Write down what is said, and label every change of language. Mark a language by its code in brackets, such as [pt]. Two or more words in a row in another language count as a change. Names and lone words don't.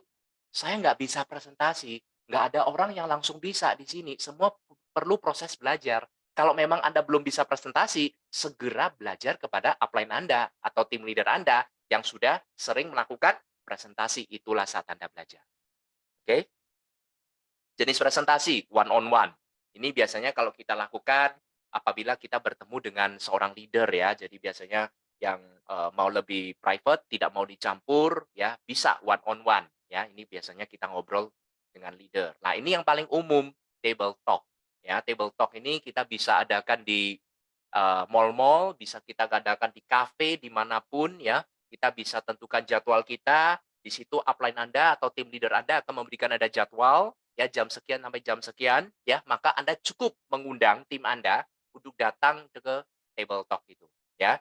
[id] Saya nggak bisa presentasi, nggak ada orang yang langsung bisa di sini. Semua perlu proses belajar. Kalau memang Anda belum bisa presentasi, segera belajar kepada upline Anda atau tim leader Anda yang sudah sering melakukan presentasi. Itulah saat Anda belajar. Oke? Jenis presentasi [en] one on one. [id] Ini biasanya kalau kita lakukan apabila kita bertemu dengan seorang leader ya. Jadi biasanya yang mau lebih private, tidak mau dicampur ya, bisa [en] one on one [id] ya. Ini biasanya kita ngobrol dengan leader. Nah, ini yang paling umum [en] table talk [id] ya. [en] Table talk [id] ini kita bisa adakan di mall-mall, bisa kita adakan di kafe dimanapun ya. Kita bisa tentukan jadwal kita, di situ upline Anda atau tim leader Anda akan memberikan ada jadwal ya jam sekian sampai jam sekian ya, maka Anda cukup mengundang tim Anda untuk datang ke [en] table talk [id] itu ya.